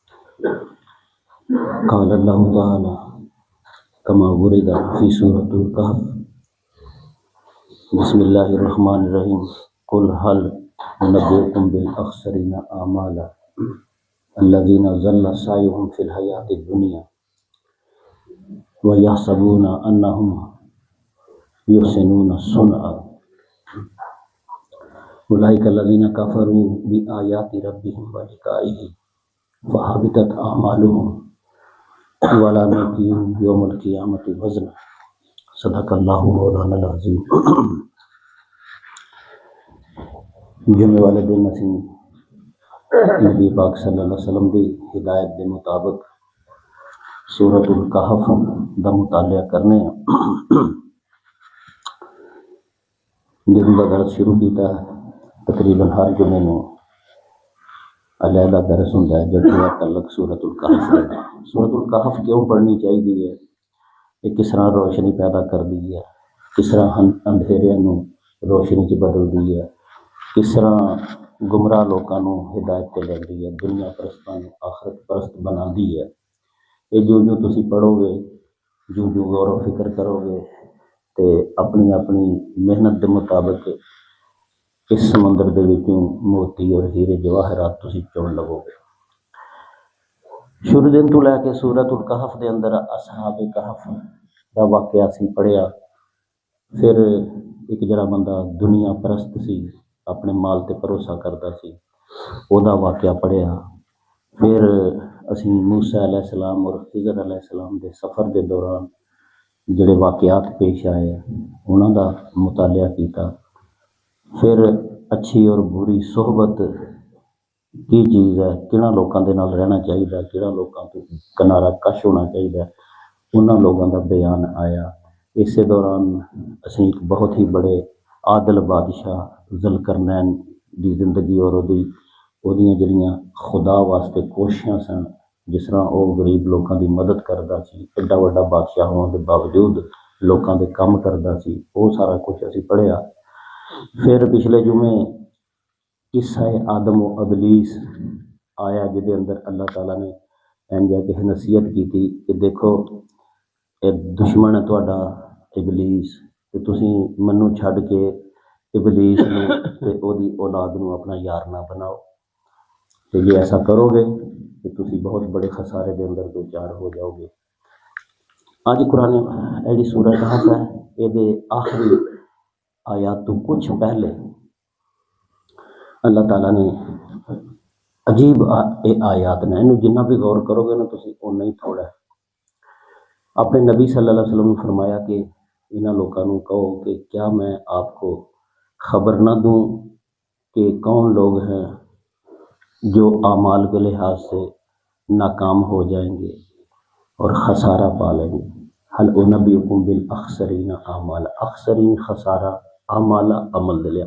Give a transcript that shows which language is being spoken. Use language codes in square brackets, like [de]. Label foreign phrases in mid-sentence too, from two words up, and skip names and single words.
[ar] قال اللہ تعالی کما ورد فی سورۃ الکہف بسم اللہ الرحمن الرحیم قل هل ننبئکم بالاخسرین اعمالا الذین ضل سعیهم فی الحیاۃ الدنیا ویحسبون انہم یحسنون صنعا اولئک الذین کفروا بآیات ربہم ولقائہ فحبطت اعمالهم ولا نقیم یوم القیامت وزنا صدق اللہ مولانا العظیم۔ [pa] جمعے والے دن اسی نبی پاک صلی اللہ علیہ وسلم دی ہدایت دے مطابق سورۃ الکہف دا مطالعہ کرنے ہیں۔ جن کا درس شروع کیتا ہے تقریباً ہر جمعے نو علیحدہ درس ہوتا ہے جڑا تعلق سورۃ الکہف ہے۔ [ur] سورۃ الکہف کیوں پڑھنی چاہیے ہے؟ [pa] یہ کس طرح روشنی پیدا کر دی ہے، کس طرح اندھیرے نو روشنی چ بدل دی ہے، کس طرح گمراہ لوکاں نو ہدایت تے لگدی ہے، دنیا پرستاں نو آخرت پرست بنا دی ہے۔ یہ جو تسی پڑھو گے، جو غور و فکر کرو گے تے اپنی اپنی محنت دے مطابق اس سمندر دے وچوں موتی اور ہیرے جواہرات تسی چن لو گے۔ شروع دن تو لے کے سورۃ الکہف دے اندر اصحاب کہف دا واقعہ سی پڑھیا۔ پھر ایک جڑا بندہ دنیا پرست سی، اپنے مال تے بھروسہ کردا سی، او دا واقعہ پڑھیا۔ پھر اسی موسیٰ علیہ السلام اور خضر علیہ السلام دے سفر دے دوران جڑے واقعات پیش آئے انہاں دا مطالعہ کیتا۔ [ur] پھر اچھی اور بری صحبت کی چیز ہے، [pa] کہڑا لوکاں دے نال رہنا چاہیے، کہڑا لوکاں تو کنارہ کش ہونا چاہیے، انہاں لوگاں دا بیان آیا۔ اسی دوران اسی ایک بہت ہی بڑے عادل بادشاہ ذوالقرنین دی زندگی اور اودیاں جڑیاں خدا واسطے کوششاں سن، جس طرح وہ غریب لوکاں دی مدد کردا سی، ایڈا وڈا بادشاہ ہونے دے باوجود لوکاں دے کم کردا سی، وہ سارا کچھ اسی پڑھیا۔ پھر پچھلے جمعے قصہ آدم و ابلیس آیا، جدے اندر اللہ تعالیٰ نے انجا کہ [ur] نصیحت کی تھی کہ دیکھو [pa] اے دشمن ہے تہاڈا ابلیس، تے تسی منو چھڈ کے ابلیس نو تے او دی اولاد نو اپنا یار نہ بناؤ، تے جے ایسا کرو گے تو تسی بہت بڑے خسارے دے اندر دو چار ہو جاؤ گے۔ آج قرآن ایڈی سورہ کہف ہے، اے دے آخری آیات تو کچھ پہلے اللہ تعالیٰ نے عجیب آیات نے، انہوں جنہ بھی غور کرو گے نا تسی اُنہ ہی تھوڑا ہے۔ [ur] اپنے نبی صلی اللہ علیہ وسلم نے فرمایا کہ [pa] انہاں لوکاں نو کہو [ur] کہ کیا میں آپ کو خبر نہ دوں کہ کون لوگ ہیں جو اعمال کے لحاظ سے ناکام ہو جائیں گے اور خسارہ پا لیں گے۔ [ar] حل انبئکم بالاخسرین اعمالا، اخسرین [pa] خسارہ، اعمالا عمل دلیا۔